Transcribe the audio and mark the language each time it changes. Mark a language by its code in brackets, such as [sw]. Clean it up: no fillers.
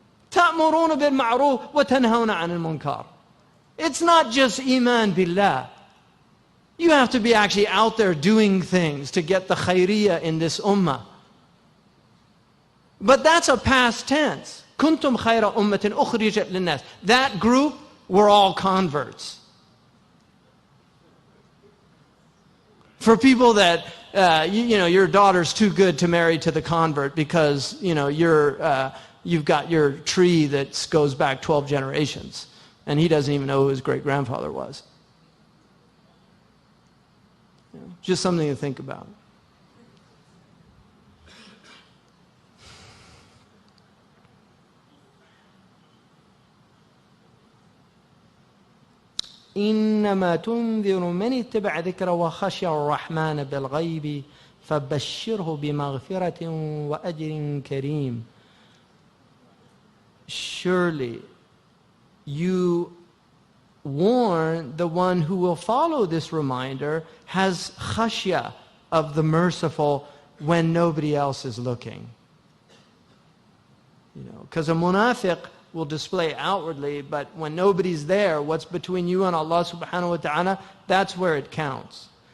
[ar] تأمرون بالمعروف وتنهون عن المنكر. [en] It's not just iman billah. You have to be actually out there doing things to get the khairiyah in this ummah. But that's a past tense. [ar] Kuntum khayra ummatin ukhrijat linnas. [en] That group were all converts. For people that your daughter's too good to marry to the convert because you've got your tree that goes back 12 generations, and he doesn't even know who his great-grandfather was. Just something to think about. [ar] إنما تنذر من اتبع ذكر وخشي الرحمن بالغيب فبشره بمغفرة وأجر كريم. [en] Surely you warn the one who will follow this reminder has khashya of the merciful when nobody else is looking. Because a munafiq will display outwardly, but when nobody's there, what's between you and Allah subhanahu wa ta'ala, that's where it counts.